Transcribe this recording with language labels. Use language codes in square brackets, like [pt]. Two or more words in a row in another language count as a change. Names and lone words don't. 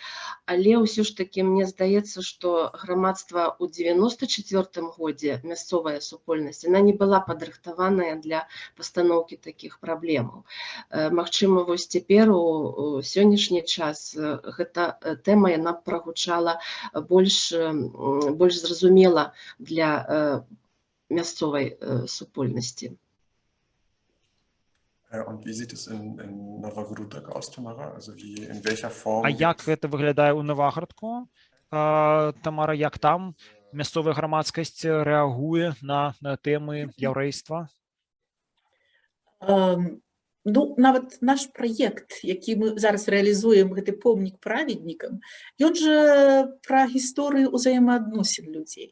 [be] Але ўсё ж такі мне здаецца, што грамадства ў 94-м годзе, мясцовая супольнасць, яна не была падрыхтаваная для пастаноўкі такіх праблемаў. Магчыма, вось цяпер у сённяшні час гэта тэма, яна прагучала больш зразумела для мясцовай супольнасці. [de] Und wie sieht es in Новогрудок aus, Tamara? Also in welcher Form? [be] А як гэта выглядае ў Новаградку? Тамара, як там мясцовая грамадскасць рэагуе на тэмы яўрэйства? Нават наш праект, які мы зараз рэалізуем, гэты помнік праведнікам, ён жа пра гісторыю ўзаемаадносін людзей.